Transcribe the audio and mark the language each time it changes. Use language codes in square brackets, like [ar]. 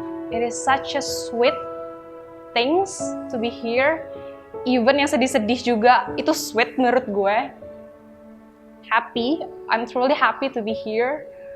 [en] It is such a sweet things to be here. [id] Even yang sedih-sedih juga itu sweet menurut gue. [en] Happy, I'm truly happy to be here.